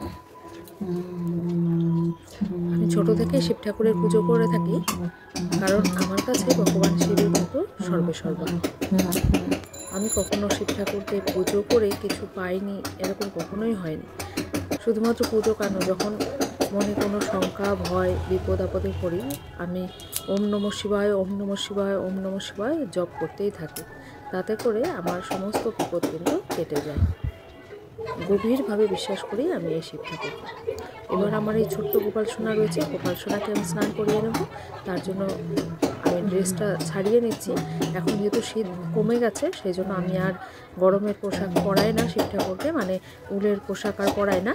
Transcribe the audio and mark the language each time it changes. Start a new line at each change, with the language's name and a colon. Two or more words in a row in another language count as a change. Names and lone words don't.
Bangla: আমি ছোট থেকে শিব ঠাকুরের পুজো করে থাকি, কারণ আমার কাছে ভগবান শিবের মতো সর্বেসর্বা। আমি কখনো শিব ঠাকুরকে পুজো করে কিছু পাইনি এরকম কখনোই হয়নি। শুধুমাত্র পুজো কেন, যখন মনে কোনো শঙ্কা, ভয়, বিপদ আপদে পড়ি আমি
Sanskrit: ওম নমঃ শিবায়, ওম নমঃ শিবায়, ওম নমঃ শিবায়
Bangla: জপ করতেই থাকি। তাতে করে আমার সমস্ত বিপদ কিন্তু কেটে যায়। গভীরভাবে বিশ্বাস করেই আমি এই শিবটা করব। এবার আমার এই ছোট্ট গোপাল সোনা রয়েছে, গোপাল সোনাকে আমি স্নান করিয়ে নেব। তার জন্য আমি ড্রেসটা ছাড়িয়ে নিচ্ছি। এখন যেহেতু শীত কমে গেছে, সেই জন্য আমি আর গরমের পোশাক পরাই না শিব ঠাকুরকে, মানে উলের পোশাক আর পরাই না।